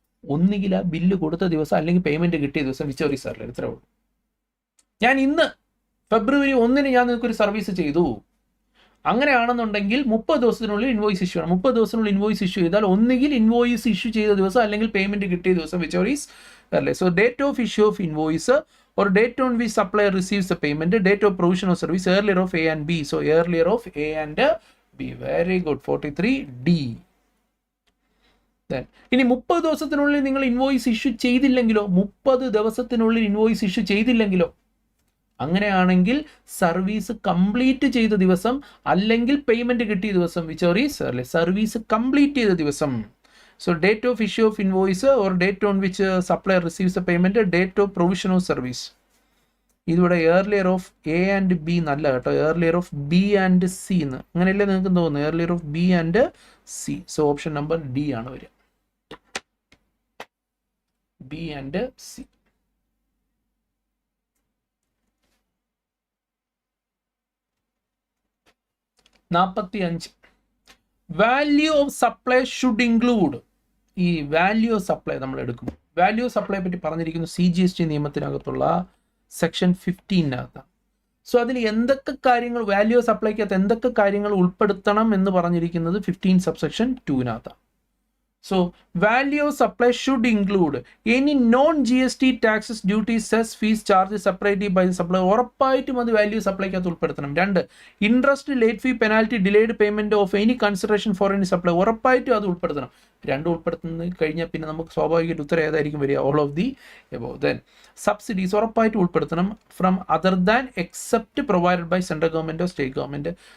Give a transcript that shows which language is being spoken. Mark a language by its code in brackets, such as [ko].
[ml] ഒന്നുകിൽ ബില്ല് കൊടുത്ത ദിവസം അല്ലെങ്കിൽ പേയ്മെന്റ് കിട്ടിയ ദിവസം വിച്ചോറി സാറിൽ ഇത്രേ ഉള്ളൂ. ഞാൻ ഇന്ന് ഫെബ്രുവരി 1 ഞാൻ നിങ്ങൾക്കൊരു സർവീസ് ചെയ്തു, അങ്ങനെയാണെന്നുണ്ടെങ്കിൽ 30 ദിവസത്തിനുള്ളിൽ ഇൻവോയ്സ് ഇഷ്യൂ ആണ്. 30 ദിവസത്തിനുള്ളിൽ ഇൻവോയ്സ് ഇഷ്യൂ ചെയ്താൽ ഒന്നുകിൽ ഇൻവോയ്സ് ഇഷ്യൂ ചെയ്ത ദിവസം അല്ലെങ്കിൽ പേയ്മെന്റ് കിട്ടിയ ദിവസം വിച്ചോറീസ് അല്ലേ. [en] So date of issue of invoice or date on which supplier receives the payment, date of provision of service, earlier of A and B. So earlier of A and B. Very good. 43D. [ml] Then ഇനി 30 ദിവസത്തിനുള്ളിൽ നിങ്ങൾ invoice issue ചെയ്തില്ലെങ്കിലോ? 30 ദിവസത്തിനുള്ളിൽ invoice issue ചെയ്തില്ലെങ്കിലോ? അങ്ങനെയാണെങ്കിൽ service complete ചെയ്ത ദിവസം അല്ലെങ്കിൽ payment കിട്ടിയ ദിവസം, [en] Which is early. [ml] Service complete ചെയ്ത ദിവസം. [en] So date of issue of invoice or date on which supplier receives the payment, date of provision of service. [ml] ഇതിവിടെ [en] earlier of A and B [ml] എന്നല്ല കേട്ടോ, [en] earlier of B and C [ml] എന്ന്. അങ്ങനെയല്ലേ നിങ്ങൾക്ക് തോന്നുന്നു, [en] earlier of B and C. [ml] So option number D ആണ് വരിക, B and C. [en] Value of supply should include. [ml] ഈ വാല്യൂ ഓഫ് സപ്ലൈ നമ്മൾ എടുക്കും. വാല്യൂ ഓഫ് സപ്ലൈ പറ്റി പറഞ്ഞിരിക്കുന്നു CGST നിയമത്തിനകത്തുള്ള സെക്ഷൻ 15-നകത്താണ്. സോ അതിൽ എന്തൊക്കെ കാര്യങ്ങൾ, വാല്യൂ ഓഫ് സപ്ലൈക്കകത്ത് എന്തൊക്കെ കാര്യങ്ങൾ ഉൾപ്പെടുത്തണം എന്ന് പറഞ്ഞിരിക്കുന്നത് 15 subsection 2-നകത്താണ്. [en] So value of supply should include any non-GST taxes, duties, cess, fees, charges separately by the supplier. [ml] ഉറപ്പായിട്ടും അത് വാല്യൂ സപ്ലൈക്കകത്ത് ഉൾപ്പെടുത്തണം. [en] 2, interest, late fee, penalty, delayed payment of any consideration for any supply. [ml] ഉറപ്പായിട്ടും അത് ഉൾപ്പെടുത്തണം. 2 ഉൾപ്പെടുത്തുന്നത് കഴിഞ്ഞാൽ പിന്നെ നമുക്ക് സ്വാഭാവികമായിട്ട് ഉത്തരം ഏതായിരിക്കും വരിക? [en] All of the above. Then subsidies [ml] ഉറപ്പായിട്ടും ഉൾപ്പെടുത്തണം. [en] From other than except provided by central government or state government.